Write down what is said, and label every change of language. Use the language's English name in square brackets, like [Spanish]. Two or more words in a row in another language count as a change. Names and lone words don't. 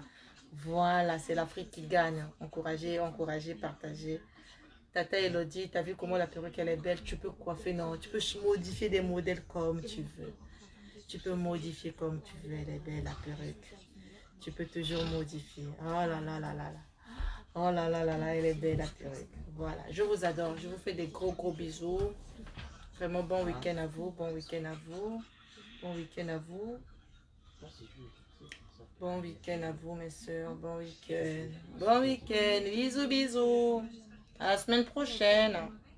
[French] Voilà, c'est l'Afrique qui gagne. Encouragez, partagez. Tata Elodie, tu as vu comment la perruque elle est belle? Tu peux coiffer, non, tu peux modifier des modèles comme tu veux. Tu peux modifier comme tu veux, elle est belle la perruque. Tu peux toujours modifier. Oh là là là là là. Oh là là là là, elle est belle la perruque. Voilà, je vous adore. Je vous fais des gros bisous. Vraiment bon week-end à vous, bon week-end à vous. Bon week-end à vous. Bon week-end à vous mes soeurs, bon week-end. Bon week-end, bisous. À la semaine prochaine.